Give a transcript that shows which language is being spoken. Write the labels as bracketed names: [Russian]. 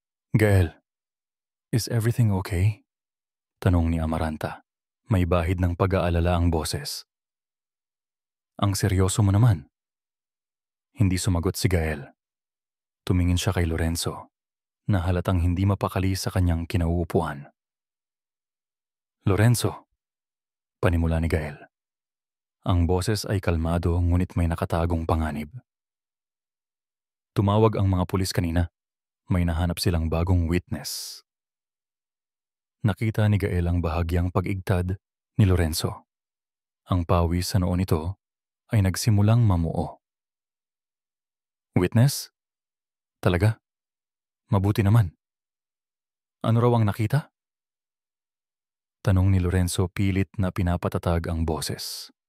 [English] Gael, is everything okay? [Filipino] Tanong ni Amaranta. May bahid ng pag-aalala ang boses. Ang seryoso mo naman. Hindi sumagot si Gael. Tumingin siya kay Lorenzo, na halatang hindi mapakali sa kanyang kinauupuan. Lorenzo, panimula ni Gael. Ang boses ay kalmado ngunit may nakatagong panganib. Tumawag ang mga pulis kanina. May nahanap silang bagong witness. Nakita ni Gael ang bahagyang pag-igtad ni Lorenzo. Ang pawis sa noo nito ay nagsimulang mamuo. Witness? Talaga? Mabuti naman. Ano raw ang nakita? Tanong ni Lorenzo pilit na pinapatatag ang boses.